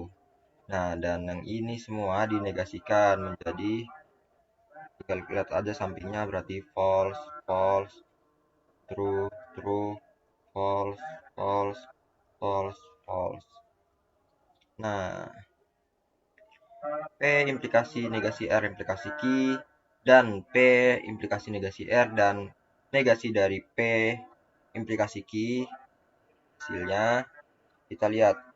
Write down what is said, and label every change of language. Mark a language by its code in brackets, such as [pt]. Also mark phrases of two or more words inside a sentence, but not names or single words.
[id] Nah, dan yang ini semua dinegasikan menjadi, tinggal lihat aja sampingnya, berarti [en] false, false, true, true, false, false, false, [id] false. Nah, P implikasi negasi R implikasi key, dan P implikasi negasi R dan negasi dari P implikasi key. Hasilnya kita lihat.